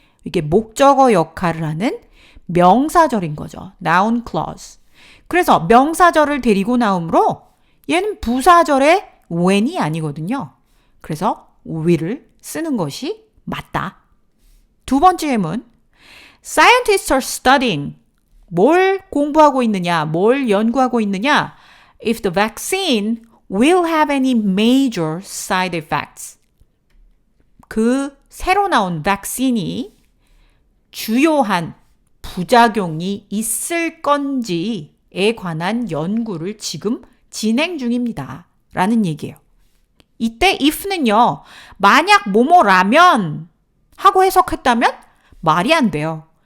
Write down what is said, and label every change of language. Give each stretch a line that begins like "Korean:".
Korean: 이게 목적어 역할을 하는 명사절인 거죠.
English: noun clause.
Korean: 그래서 명사절을 데리고 나오므로 얘는 부사절의 when이 아니거든요. 그래서 will을 쓰는 것이 맞다. 두 번째 예문.
English: Scientists are studying.
Korean: 뭘 공부하고 있느냐, 뭘 연구하고 있느냐.
English: If the vaccine will have any major side effects.
Korean: 그 새로 나온 백신이 주요한 부작용이 있을 건지에 관한 연구를 지금 진행 중입니다. 라는 얘기예요. 이때 if는요. 만약 뭐뭐라면 하고 해석했다면 말이 안 돼요.